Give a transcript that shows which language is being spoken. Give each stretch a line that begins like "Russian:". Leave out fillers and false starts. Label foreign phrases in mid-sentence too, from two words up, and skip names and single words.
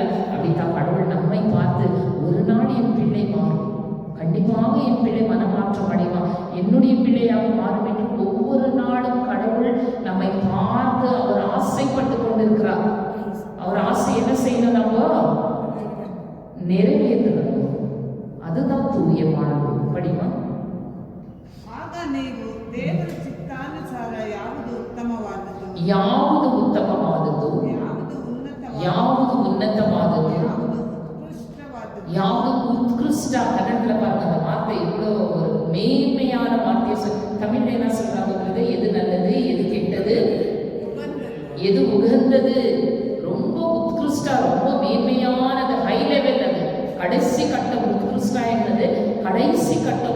Tamil: அப்படித்தான் கடவுள் நம்மை பார்த்து ஒரு நாள் என் பிள்ளை மாறும், கண்டிப்பாக என் பிள்ளை மனமாற்றம் அடைவான், என்னுடைய பிள்ளையாக மாறும் என்று ஒவ்வொரு நாளும் கடவுள் நம்மை பார்த்து அவர் ஆசைப்பட்டு கொண்டிருக்கிறார். அவர் ஆசை என்ன செய்யணும்? நம்ம நிறைவேற்றணும். அதுதான் தூய வாழ்வு. படிமா.
Kannada: ಆಗ ನೀವು ದೇವರ ಚಿತ್ತಾನುಸಾರ ಯಾವುದು ಉತ್ತಮವಾದದ್ದು, ಯಾವುದು ಉತ್ತಮವಾದದ್ದು, ಯಾವುದು ಉನ್ನತವಾದದ್ದು, ಯಾವುದು ಉತ್ಕೃಷ್ಟ.
Tamil: கன்னடத்துல பாருங்க அந்த வார்த்தை இவ்வளோ ஒரு மேன்மையான வார்த்தையை தமிழ்ல என்ன சொல்றாங்க? எது நல்லது, எது கெட்டது, எது உகந்தது, ரொம்ப உத்கிருஷ்டா, ரொம்ப மேன்மையானது,
English: high level.
Tamil: அது கடைசி கட்டம். உத்கிருஷ்டா என்பது கடைசி கட்டம்.